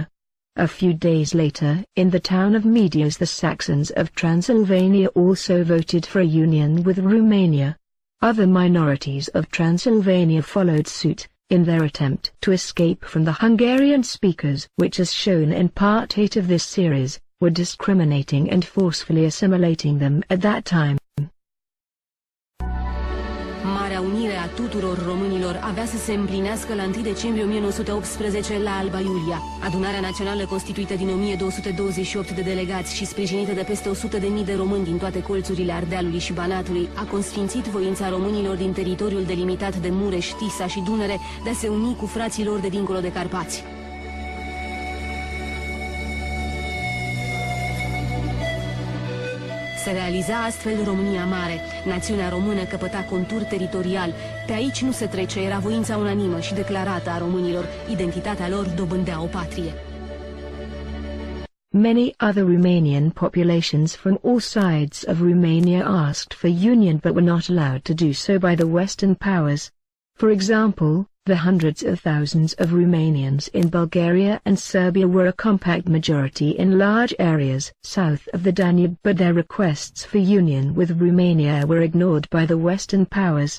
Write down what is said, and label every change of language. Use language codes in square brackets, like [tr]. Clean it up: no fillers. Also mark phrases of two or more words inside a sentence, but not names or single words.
[en] A few days later, in the town of Medias, the Saxons of Transylvania also voted for a union with Romania. Other minorities of Transylvania followed suit, in their attempt to escape from the Hungarian speakers, which, as shown in Part 8 of this series, were discriminating and forcefully assimilating them at that time. [ro] Marea unire a tuturor românilor avea să se împlinească la 1 decembrie 1918 la Alba Iulia. Adunarea Națională, constituită din 1228 de delegați și sprijinită de peste 100.000 de români din toate colțurile Ardealului și Banatului, a consfințit voința românilor din teritoriul delimitat de Mureș, Tisa și Dunăre de a se uni cu frații lor de dincolo de Carpați. Se realiza astfel România Mare. Națiunea română căpăta contur teritorial. Pe aici nu se trece, era voința unanimă și declarată a românilor. Identitatea lor dobândea o patrie. [en] Many other Romanian populations from all sides of Romania asked for union but were not allowed to do so by the Western powers. For example, the hundreds of thousands of Romanians in Bulgaria and Serbia were a compact majority in large areas south of the Danube, but their requests for union with Romania were ignored by the Western powers.